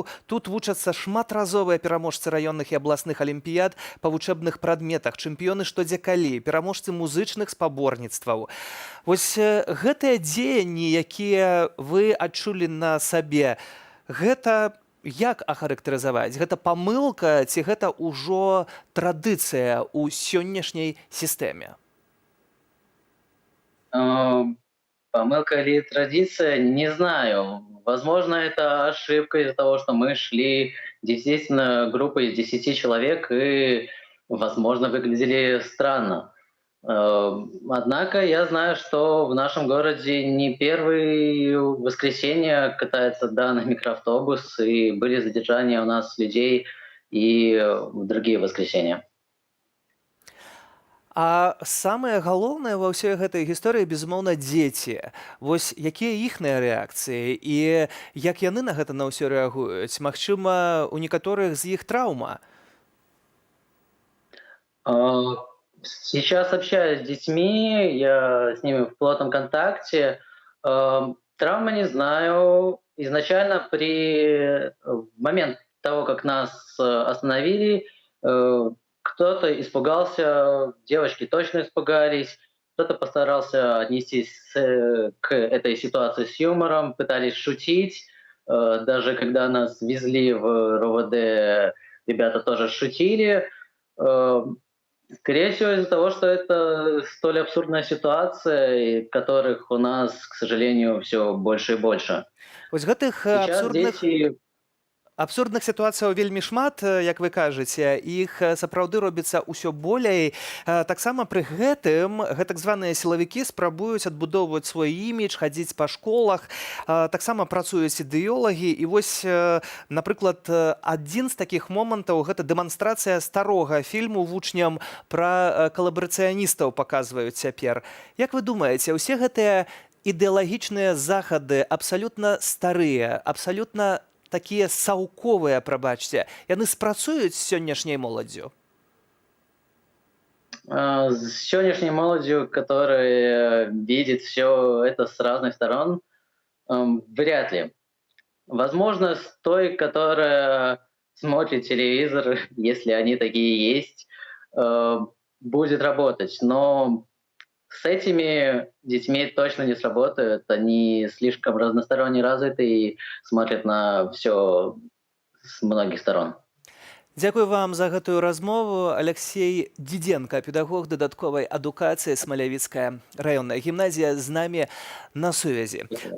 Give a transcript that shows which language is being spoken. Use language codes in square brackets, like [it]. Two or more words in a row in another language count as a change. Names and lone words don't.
[be] Тут вучацца шматразовыя пераможцы раённых і абласных алімпіяд па вучэбных прадметах, чэмпіёны штодзекалі, пераможцы музычных спаборніцтваў. Вось гэтыя дзеянні, якія вы адчулі на сабе, гэта як ахарактарызаваць? Гэта памылка ці гэта ўжо традыцыя ў сённяшняй сістэме? [ru] Помылка или традиция, не знаю. Возможно, это ошибка из-за того, что мы шли действительно группой из 10 человек и, возможно, выглядели странно. Однако я знаю, что в нашем городе не первое воскресенье катается данный микроавтобус, и были задержания у нас людей и в другие воскресенья. [be] А самае галоўнае ва ўсёй гэтай гісторыі, безумоўна, дзеці. Вось якія іхныя рэакцыі і як яны на гэта на ўсё рэагуюць? Магчыма, у некаторых з іх траўма? [ru] Сейчас общаюсь с детьми, я с ними в плотном контакте. Травмы не знаю. Изначально в момент того, как нас остановили, кто-то испугался, девочки точно испугались, кто-то постарался отнестись к этой ситуации с юмором, пытались шутить. Даже когда нас везли в РОВД, ребята тоже шутили. Скорее всего, из-за того, что это столь абсурдная ситуация, и которых у нас, к сожалению, все больше и больше. [be] Вось гэтых [ru] Сейчас дети [be] абсурдных сітуацыяў вельмі шмат, як вы кажаце, іх сапраўды робіцца ўсё болей. Таксама пры гэтым гэтак званыя сілавікі спрабуюць адбудоўваць свой імідж, хадзіць па школах, таксама працуюць ідэолагі. І вось, напрыклад, адзін з такіх момантаў гэта дэманстрацыя старога фільму вучням пра калабарацыяністаў паказваюць цяпер. Як вы думаеце, усе гэтыя ідэалагічныя захады абсалютна старыя, абсалютна такія саўковыя, прабачце, яны спрацуюць з сённяшняй моладдзю? [ru] с сегодняшней молодью, которая видит все это с разных сторон, вряд ли. Возможно, с той, которая смотрит телевизор, если они такие есть, будет работать. Но с этими детьми точно не сработают. Они слишком разносторонне развиты и смотрят на все с многих сторон. [be] Дзякую вам за гэтую размову. Алексей Диденко, педагог дадатковай адукацыі, Смалявіцкая раённая гімназія, з намі на сувязі.